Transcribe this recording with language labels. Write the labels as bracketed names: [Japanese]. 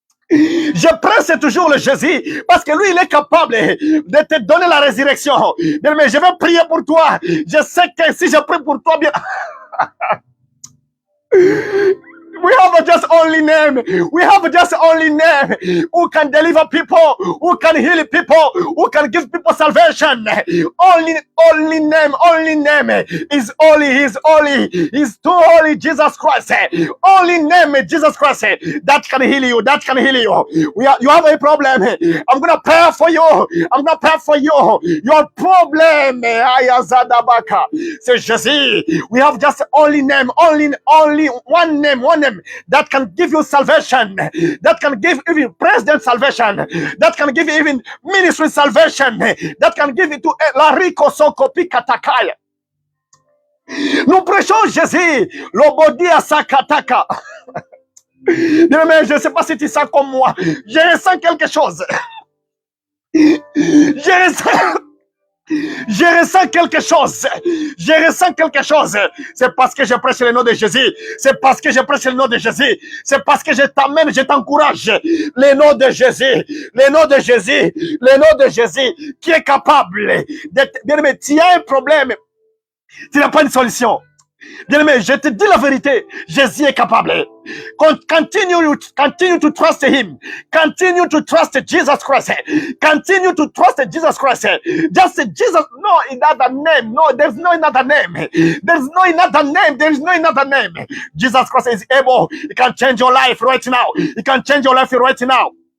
[French] Je prêche toujours le Jésus parce que lui il est capable de te donner la résurrection. Mais je vais prier pour toi. Je sais que si je prie pour toi bien [English] We have just only name. We have just only name who can deliver people, who can heal people, who can give people salvation. Only name is holy. He's holy. He's too holy. Jesus Christ. Only name Jesus Christ that can heal you. That can heal you. You have a problem. I'm gonna pray for you. I'm gonna pray for you. Your problem, Ayazadabaka. Say Jesus. We have just only name, only one name that can give you salvation, that can give even president salvation, that can give even ministry salvation, that can give it to la rico sokopi katakaya. [French] Nous prêchons Jésus, l'obodi à sakataka. Mais je ne sais pas si tu sens comme moi, je ressens quelque chose. Je ressens quelque chose. Je ressens quelque chose. C'est parce que je prêche le nom de Jésus. C'est parce que je prêche le nom de Jésus. C'est parce que je t'amène, je t'encourage. Le nom de Jésus. Le nom de Jésus. Le nom de Jésus qui est capable d'être... Bien aimé, tu as un problème. Tu n'as pas une solution. Bien aimé, je te dis la vérité. Jésus est capable. [English] Continue to trust him. Continue to trust Jesus Christ. Continue to trust Jesus Christ. Just Jesus. No another name. No, there's no another name. There's no another name. There is no another name. Jesus Christ is able. He can change your life right now. He can change your life right now.